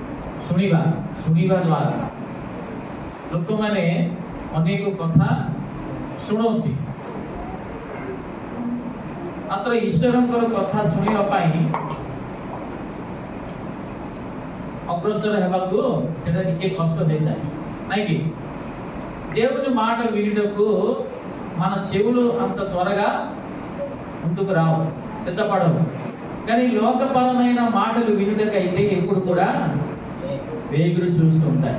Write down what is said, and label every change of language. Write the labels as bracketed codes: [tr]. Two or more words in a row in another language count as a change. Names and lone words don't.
[or] ଶୁଣିବା। ଶୁଣିବା ଦ୍ୱାରା ଲୋକମାନେ ଅନେକ କଥା ଶୁଣନ୍ତି, ମାତ୍ର ଈଶ୍ୱରଙ୍କର କଥା ଶୁଣିବା ପାଇଁ ଅଗ୍ରସର ହେବାକୁ ସେଟା ଟିକେ [te] కష్ట అవుతాయి నాయకి దేవుని మాట వినుటకు మన చెవులు అంత త్వరగా ముందుకు రావు, సిద్ధపడవు. కానీ లోకపరమైన మాటలు వినుటకైతే ఎప్పుడు కూడా వేగులు చూస్తూ ఉంటాయి.